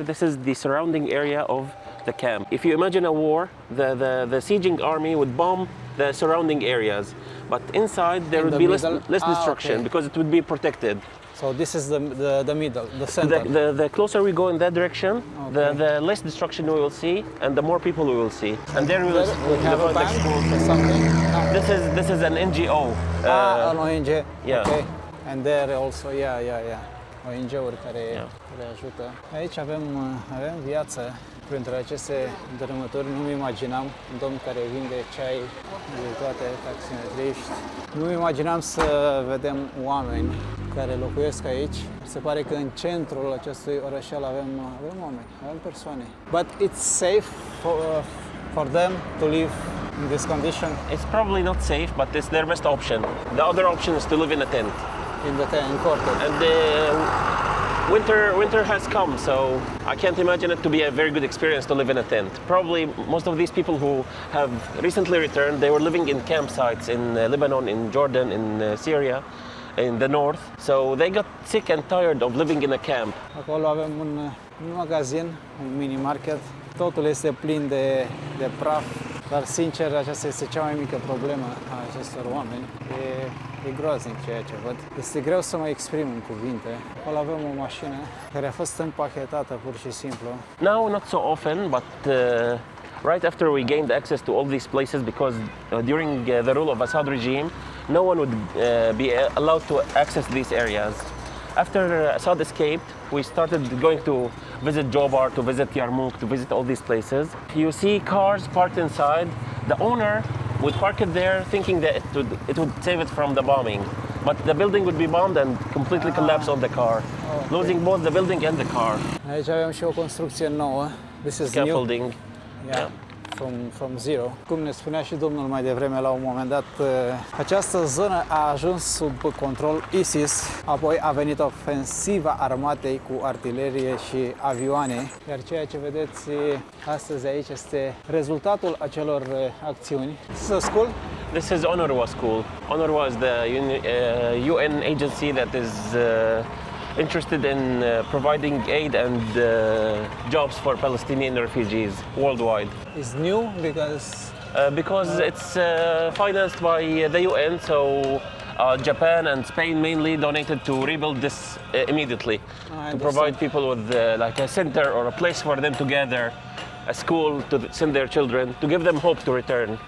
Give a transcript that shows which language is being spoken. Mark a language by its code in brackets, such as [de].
[en] This is the surrounding area of the camp. If you imagine a war, the sieging army would bomb the surrounding areas, but inside there would be less destruction because it would be protected. So this is the middle, the center. The closer we go in that direction, the less destruction we will see, and the more people we will see. And there we have a bank or something. This is an NGO. An ONG. Yeah. Okay. And there also, [ro] ONG-uri care ajută. Aici avem viață. Printre aceste dărâmături nu-mi imaginam un domn care vinde ceai de toate taximetriști. Nu-mi imaginam să vedem oameni care locuiesc aici. Se pare că în centrul acestui orășel avem oameni, avem persoane. [en] But it's safe for them to live in this condition? It's probably not safe, but it's their best option. The other option is to live in a tent. In the tent, in quarter. And winter has come, so I can't imagine it to be a very good experience to live in a tent. Probably most of these people who have recently returned, they were living in campsites in Lebanon, in Jordan, in Syria, in the north. So they got sick and tired of living in a camp. [ro] Acolo avem un magazin, un mini market. Totul este plin de praf, dar sincer aceasta este cea mai mică problemă a acestor oameni. E groaznic ceea ce văd. Este greu să mă exprim în cuvinte. Acolo avem o mașină care a fost împachetată pur și simplu. [en] Now not so often, but right after we gained access to all these places, because during the rule of Assad regime, no one would be allowed to access these areas. After Assad escaped, we started going to visit Jobar, to visit Yarmouk, to visit all these places. You see cars parked inside. The owner would park it there thinking that it would save it from the bombing. But the building would be bombed and completely collapse on the car, losing both the building and the car. [ro] Aici avem și o construcție nouă. [en] This is Scaffolding. new. Yeah. From zero. [ro] Cum ne spunea și domnul mai devreme, la un moment dat, această zonă a ajuns sub control ISIS, apoi a venit ofensiva armatei cu artilerie și avioane, iar ceea ce vedeți astăzi aici este rezultatul acelor acțiuni. [en] This is a school? This is UNRWA school. UNRWA is the UN agency that is interested in providing aid and jobs for Palestinian refugees worldwide. It's new because it's financed by the UN, so Japan and Spain mainly donated to rebuild this immediately, to provide people with like a center or a place for them to gather, a school to send their children, to give them hope to return.